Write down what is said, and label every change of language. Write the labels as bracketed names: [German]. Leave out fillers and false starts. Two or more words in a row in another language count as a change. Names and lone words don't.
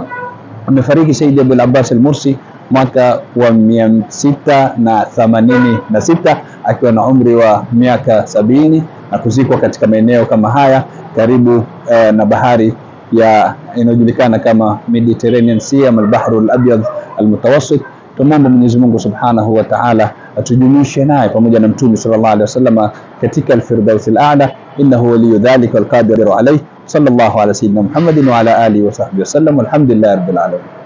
[Swahili] Amefariki Sayyid Abul Abbas Al-Mursi mwaka wa 686 akiwa na umri wa miaka 70, na kuzikwa katika maeneo kama haya karibu na bahari ya inayojulikana kama [English] Mediterranean Sea [Swahili] ama [Arabic] البحر الأبيض المتوسط. [Swahili] Tumomba Mwenyezi Mungu [Arabic] سبحانه وتعالى [Swahili] atujumishe naye pamoja na Mtume [Arabic] صلى الله عليه وسلم [Swahili] katika [Arabic] الفردوس الأعلى إنه ولي ذلك والقادر عليه. صلى الله على سيدنا محمد وعلى آله وصحبه وسلم والحمد لله رب العالمين.